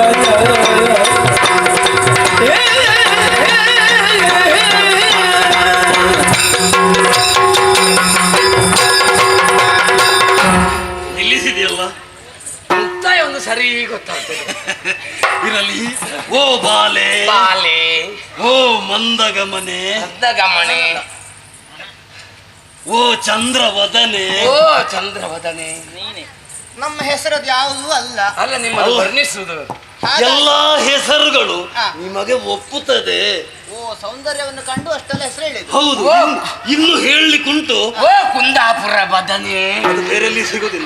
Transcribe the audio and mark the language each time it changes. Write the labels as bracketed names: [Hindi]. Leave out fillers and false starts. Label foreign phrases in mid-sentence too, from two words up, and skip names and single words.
[Kannada] ನಿಲ್ಲಿಸಿದೆಯಲ್ಲ ಮುಕ್ತಾಯ ಒಂದು ಸರಿ ಗೊತ್ತಾಗ್ತದೆ. ಇರಲಿ. ಓ ಬಾಲೆ ಬಾಲೆ, ಓ ಮಂದಗಮನೆ, ಗಮನೆ, ಓ ಚಂದ್ರವದನೆ, ಓ ಚಂದ್ರವದನೆ. ನೀನೆ ನಮ್ಮ ಹೆಸರದು ಯಾವುದೂ ಅಲ್ಲ. ಅಲ್ಲ ನಿಮ್ಮನ್ನು ವರ್ಣಿಸುವುದು. ಹಾಗಾಗಿ- ಎಲ್ಲಾ ಹೆಸರುಗಳು ಹಾ. ನಿಮಗೆ ಒಪ್ಪುತ್ತದೆ. ಓ ಸೌಂದರ್ಯವನ್ನು ಕಂಡು ಅಷ್ಟೆಲ್ಲ ಹೆಸರು ಹೇಳಿದ್ರು. ಹೌದು. ಓ. ಇನ್ನು ಹೇಳಲಿಕ್ಕುಂಟು. ಓ ಕುಂದಾಪುರ ಬದನೆ. ಅದು ಬೇರೆಲ್ಲಿ ಸಿಗೋದಿಲ್ಲ.